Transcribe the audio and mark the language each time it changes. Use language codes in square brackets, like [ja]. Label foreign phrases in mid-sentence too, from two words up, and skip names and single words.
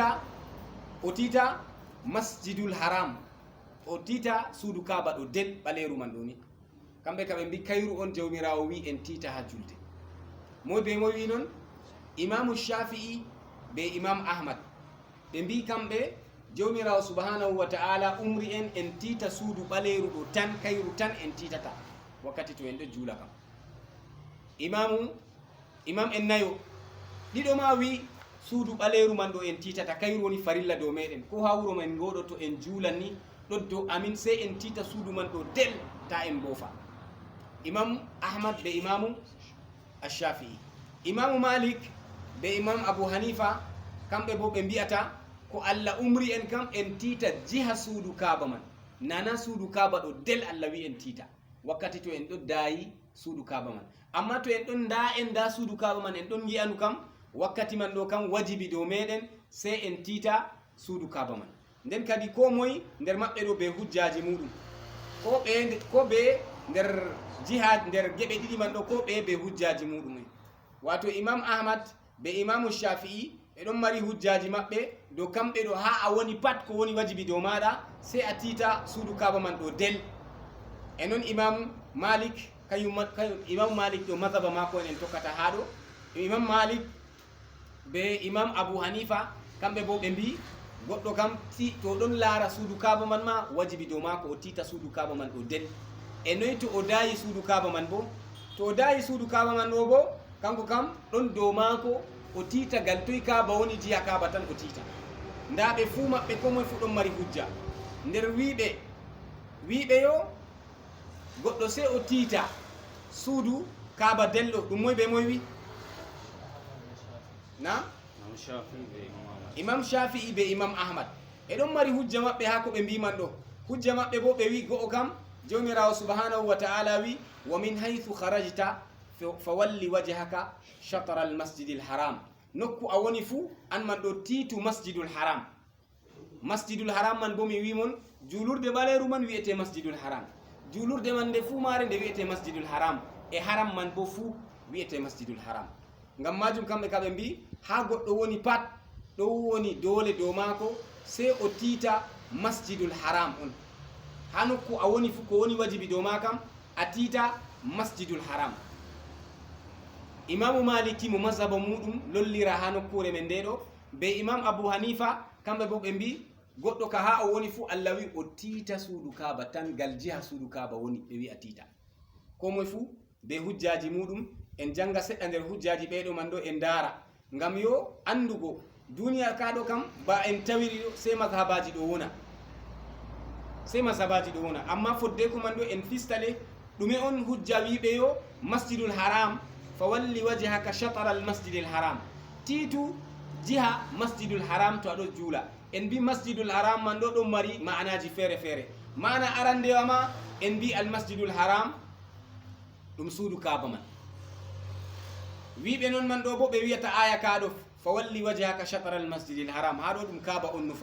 [ff] tiita masjidul haram o tiita suudu kaaba ɗo del ɓaleeru man ɗo ni kamɓe kam ɓe mbi kayru on jawmirawo wi en tiita ha julde moy be moy wi noon imamu shafi'i be imam ahmad ɓe mbi kamɓe jawmirawo [ar] سبحانه وتعالى [ff] umri en tiita suudu ɓaleeru ɗo tan kayru tan en tiitata wakkati to en ɗo juula kam imam en nayo ɗiɗo ma wi suudu ɓaleeru man ɗo en tiitata kayru woni farilla dow meɗen ko ha wuro men ngoɗo to en juulan ni ɗon dow amin sey en tiita suudu man ɗo del ta en boofa imam ahmad be imamu ashafii imamu malik be imam abu hanifa kamɓe bo ɓe mbiyata ko allah umri en kam en tiita jiha suudu kaaba man nana suudu kaaba ɗo del allah wi en tiita wakkati to en ɗo dayi suudu kaaba man. Amma to en ɗon da suudu kaaba man en ɗon yi'anu kam wakkati man ɗo kam wajibi dow meɗen sey en tiita suudu kaaba man. Nden kadi ko moye nder maɓɓe ɗo be hujjaji muɗum, ko ɓe nder jihad nder geɓe ɗiɗi man ɗo ko ɓe be hujjaji muɗum en. Wato imam ahmad be imamu shafi'i ɓe ɗon mari hujjaji maɓɓe dow kamɓe ɗo ha a woni pat ko woni wajibi dow maɗa sey a tiita suudu kaaba man ɗo del. E non imamu malik imamu malik ɗo madhaba mako en tokkata ha ɗo. Imam malik be imam abu hanifa kamɓe bo ɓe mbi goɗɗo kam to ɗon laara suudu kaaba man ma wajibi dow mako o tiita suudu kaaba man ɗo del. E noyi to o dayi suudu kaaba man bo, to o dayi suudu kaaba man ɗo bo kanko kam ɗon dow mako o tiita gal toye kaaba woni jiha kaaba tan o tiita. Nda ɓe fuu maɓɓe ko moye fu ɗon mari hujja. Nder wiɓe yo goɗɗo sey o tiita suudu kaaba delɗo ɗum moye be moye wi na imam shafi'i be imam ahmad e ɗon mari hujja maɓɓe ha ko ɓe mbiman ɗo. Hujja maɓɓe bo ɓe wi go'o kam jomirawo [ar] سبحانه وتعالى [ff] wi [ar] ومن حيث خرجت فول وجهك شطر المسجد الحرام. [ff] Nokku a woni fuu an man ɗo tiitu masjidul haram. Masjidul haram man bo mi wimon julurde ɓaleru man wiyete masjidul haram, julurde man nde fuu mare nde wiyete masjidul haram, e haram man bo fuu wiyete masjidul haram. Ngam majum kamɓe kaɓe mbi ha goɗɗo woni pat ɗo woni dole dow mako sey o tiita masjidul haram on. Ha nokku a woni fuu ko woni wajibi dow ma kam a tiita masjidul haram. Imamu maliki mo mazhaba muɗum lollira ha nokkure men nde ɗo be imam abu hanifa kamɓe bo ɓe mbi goɗɗo ka ha o woni fuu Allah wi o tiita suudu kaaba tan gal jiha suudu kaaba woni ɓe wi a tiita. Ko moye fuu be hujjaji muɗum en janga seɗɗa nder hujjaji ɓeɗo man ɗo en daara ngam yo andugo duniya ka ɗo kam ba en tawiri ɗo sey mazhabaji ɗo wona, sey mazhabaji ɗo wona. Amma fodde ko man ɗo en fistale ɗume on hujja wiɓe yo masjidul haram [ar] فول وجهك شطر المسجد الحرام, [ff] tiitu jiha masjidul haram to aɗo juula. En mbi masjidul haram man ɗo ɗon mari ma'anaji feere feere. Ma'ana arandewa ma en mbi al masjidul haram ɗum suudu kaaba man. Wiɓe non man ɗo bo ɓe wiyata aya kaɗo [ar] فول وجهك شطر المسجد الحرام, [ff] ha ɗo ɗum kaaba on nufa.